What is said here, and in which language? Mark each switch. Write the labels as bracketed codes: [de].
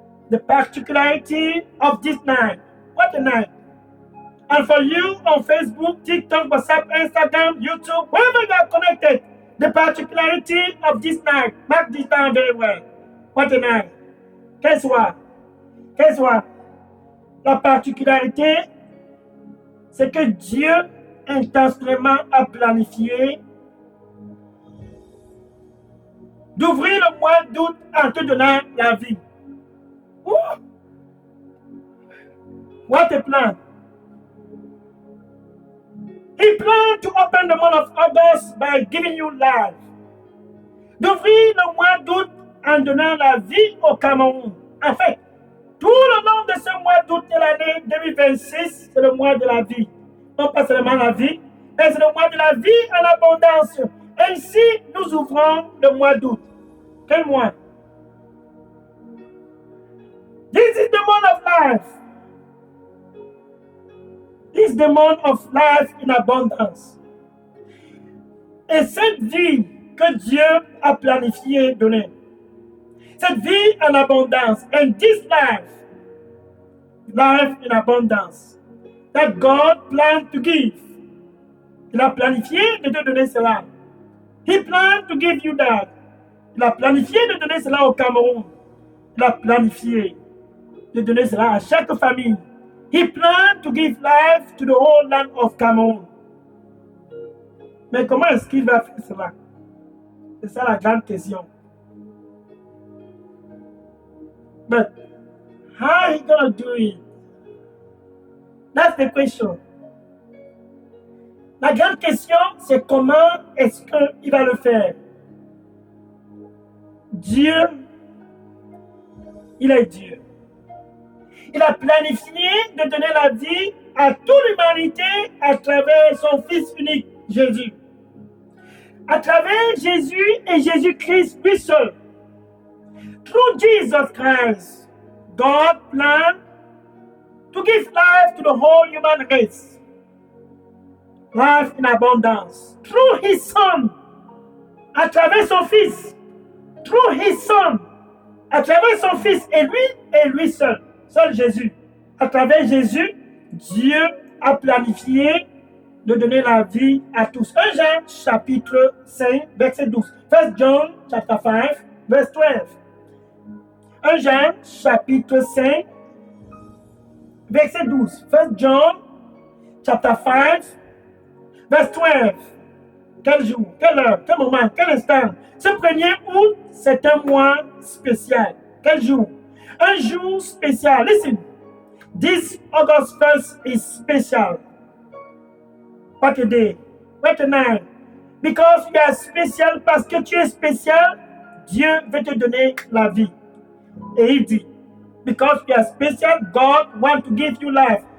[en] The particularity of this night. What a night. And for you on Facebook, TikTok, WhatsApp, Instagram, YouTube, wherever you are connected, the particularity of this night. Mark this down very well. What a night. [fr] Quel soir? La particularité, c'est que Dieu intentionnellement a planifié d'ouvrir le mois d'août en te donnant la vie. [en] What a plan. He planned to open the month of August by giving you life. [fr] D'ouvrir le mois d'août en donnant la vie au Cameroun. En fait, tout le long de ce mois d'août de l'année 2026, c'est le mois de la vie. Non pas seulement la vie, mais c'est le mois de la vie en abondance. Ainsi, nous ouvrons le mois d'août. Quel mois? [en] This is the month of life. This is the month of life in abundance. [fr] Et cette vie que Dieu a planifiée, donnée, cette vie en abondance, [en] and this life in abundance, that God planned to give. [fr] Il a planifié de te donner cela. [en] He planned to give you that. [fr] Il a planifié de donner cela au Cameroun. Il a planifié de donner cela à chaque famille. [en] He planned to give life to the whole land of Cameroon. [fr] Mais comment est-ce qu'il va faire cela? C'est ça la grande question. [en] But how he gonna do it? That's the question. [fr] La grande question, c'est comment est-ce qu'il va le faire? Dieu, il est Dieu. Il a planifié de donner la vie à toute l'humanité à travers son Fils unique, Jésus. À travers Jésus et Jésus-Christ lui seul. [en] Through Jesus Christ, God planned to give life to the whole human race. Life in abundance. Through His Son, [fr] à travers son Fils. [en] Through His Son, [fr] à travers son Fils et lui seul. Seul Jésus. À travers Jésus, Dieu a planifié de donner la vie à tous. 1 Jean chapitre 5, verset 12. [en] 1 John chapter 5, verse 12. [fr] 1 Jean chapitre 5, verset 12. [en] 1 John chapter 5, verse 12. [fr] Quel jour, quelle heure, quel moment, quel instant? Ce 1er août, c'est un mois spécial. Quel jour? Un jour spécial. [en] Listen. This August 1st is special. What a day. What a night. Because you are special, [fr] parce que tu es spécial, Dieu veut te donner la vie. Et il dit, [en] because you are special, God wants to give you life.